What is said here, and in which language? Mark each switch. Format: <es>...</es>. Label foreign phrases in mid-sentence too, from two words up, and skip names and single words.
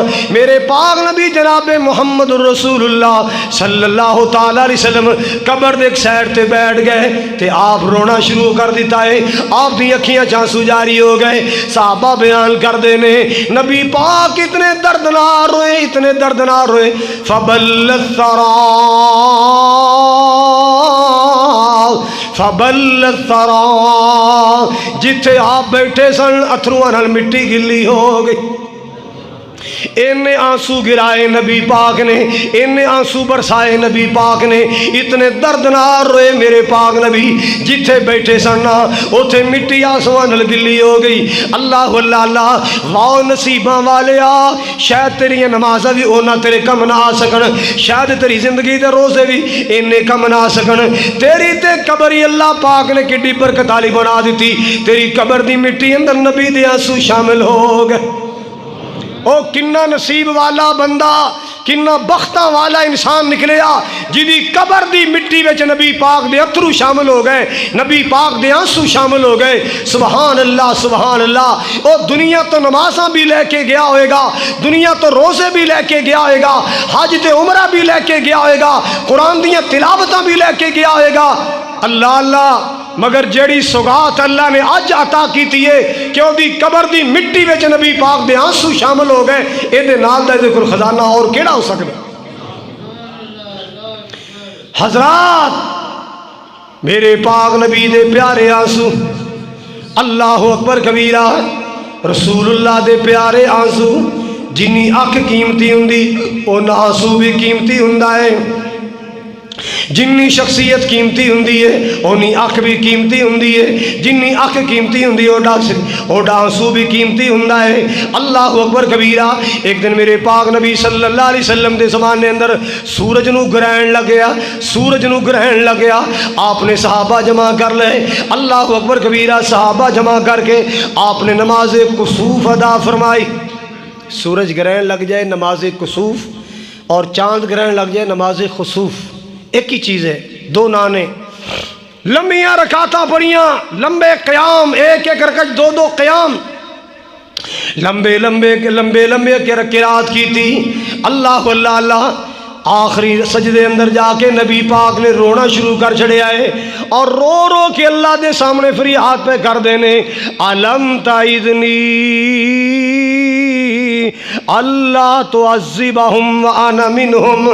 <pa>میرے پاک نبی جناب محمد رسول اللہ</pa> <ar>صلی اللہ تعالی علیہ وسلم</ar> <pa>قبر دے ایک سائڈ تے بیٹھ گئے تے آپ رونا شروع کر دیتا ہے، آپ دی اکھیاں چانسو جاری ہو گئے۔ صحابہ بیان کر دینے، نبی پاک اتنے درد نال روئے، اتنے درد نال روئے۔</pa> <ar>فبل الثرى فبل الثرى،</ar> <pa>جتھے آپ بیٹھے سن اتھرواں نال مٹی گلی ہو گئی۔ انہیں آنسو گرائے نبی پاک نے، انہیں آنسو برسائے نبی پاک نے، اتنے درد نال روئے میرے پاک نبی، جتھے بیٹھے سننا اوتھے مٹی آنسواں نال گلی ہو گئی۔</pa> <ar>اللہ اللہ اللہ۔</ar> <pa>واؤ نصیباں والیا، شاید تیری نمازاں بھی اونا تیرے کم نہ آ سکن، شاید تیری زندگی دے روزے بھی انہیں کم نہ آ سکن، تیری تے قبر ہی اللہ پاک نے کڈی برکت والی بنا دیتی، تیری قبر دی مٹی اندر نبی دے آنسو شامل ہو گئے۔ او کنا نصیب والا بندہ، کنا بختاں والا انسان نکلیا جدی قبر دی مٹی وچ نبی پاک دے اتھرو شامل ہو گئے، نبی پاک دے آنسو شامل ہو گئے۔</pa> <ar>سبحان اللہ سبحان اللہ۔</ar> <pa>او دنیا تو نمازاں بھی لے کے گیا ہوئے گا، دنیا تو روزے بھی لے کے گیا ہوئے گا، حج تے عمرہ بھی لے کے گیا ہوئے گا، قرآن دیاں تلاوتاں بھی لے کے گیا ہوئے گا۔</pa> <ar>اللہ اللہ۔</ar> <pa>مگر جیڑی سوگات اللہ نے اج عطا کیتی ہے کہ وہ دی قبر دی مٹی وچ نبی پاک دے آنسو شامل ہو گئے، اے دے نال دا ذکر خزانہ اور کیڑا ہو سکتا۔ حضرات میرے پاک نبی دے پیارے آنسو،</pa> <ar>اللہ اکبر کبیرہ،</ar> <pa>رسول اللہ دے پیارے آنسو، جنی اکھ قیمتی ہوندی اونا آنسو بھی قیمتی ہوندا ہے، جنی شخصیت قیمتی ہوندی ہے اونی اکھ بھی قیمتی ہوندی ہے، جنی اکھ قیمتی ہوندی ہے اوڈا آنسو بھی قیمتی ہوندا ہے۔</pa> <ar>اللہ اکبر کبیرہ۔</ar> <pa>ایک دن میرے پاک نبی</pa> <ar>صلی اللہ علیہ وسلم</ar> <pa>دے زمانے اندر سورج نو گرہن لگیا، سورج نو گرہن لگیا، آپ نے صحابہ جمع کر لے۔</pa> <ar>اللہ اکبر کبیرہ۔</ar> <pa>صحابہ جمع کر کے آپ نے نماز کسوف ادا فرمائی۔ سورج گرہن لگ جائے نماز کسوف، اور چاند گرہن لگ جائے نماز خسوف، ایک ہی چیز ہے، دو نانے۔ لمبیاں رکعتاں پڑھیاں، لمبے قیام، ایک ایک رکعت دو دو قیام، لمبے لمبے قرات کی تھی۔</pa> <ar>اللہ اللہ اللہ،</ar> <pa>آخری سجدے اندر جا کے نبی پاک نے رونا شروع کر چھڑے آئے، اور رو رو کے اللہ دے سامنے فریاد پہ کر دینے،</pa> <ar>علم تعذنی اللہ تعذبہم وانا منہم۔</ar>